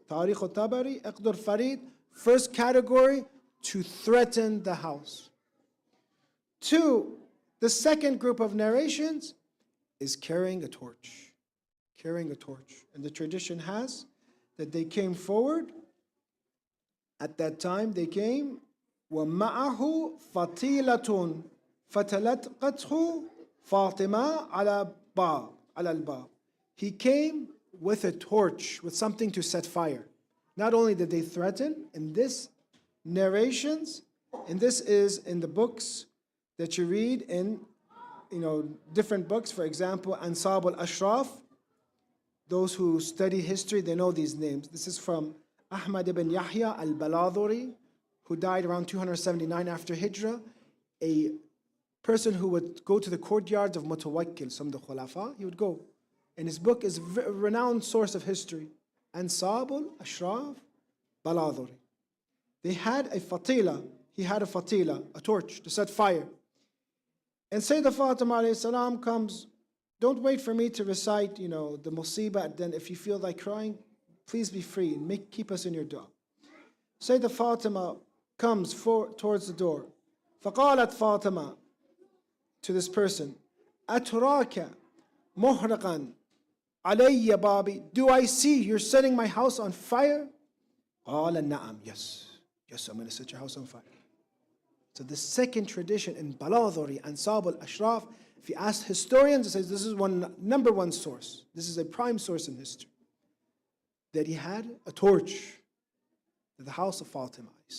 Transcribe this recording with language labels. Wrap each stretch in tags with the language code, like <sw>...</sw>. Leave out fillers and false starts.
<en>Tarikh al-Tabari, Iqd al-Farid, first category, to threaten the house. 2, the second group of narrations is carrying a torch. Carrying a torch. And the tradition has that they came forward. At that time, they came,</en> <ar>وَمَعَهُ فَطِيلَةٌ فَتَلَتْقَتْهُ فَاطِمَةٌ عَلَى الْبَابِ.</ar> <en>He came with a torch, with something to set fire. Not only did they threaten, in this narrations, and this is in the books that you read in, different books. For example, Ansab al-Ashraf. Those who study history, they know these names. This is from Ahmad ibn Yahya al-Baladhuri, who died around 279 after Hijrah, a person who would go to the courtyards of Mutawakkil, some of the Khulafa. He would go. And his book is a renowned source of history. Ansab al-Ashraf Baladhuri. They had a fatila. He had a fatila, a torch to set fire. And Sayyidah Fatimah alayhi salam comes, don't wait for me to recite, the musibah. Then if you feel like crying, please be free and keep us in your dua. Sayyidah Fatimah comes towards the door.</en> <ar>فقالت Fatimah</ar> <en>to this person,</en> <ar>أتراك محرقا علي بابي.</ar> <en>Do I see you're setting my house on fire?</en> <ar>قال نعم.</ar> <en>Yes, I'm going to set your house on fire. So the second tradition in Baladhuri, Ansab al-Ashraf, if you ask historians, it says this is number one source. This is a prime source in history. That he had a torch to the house of Fatimah.</en>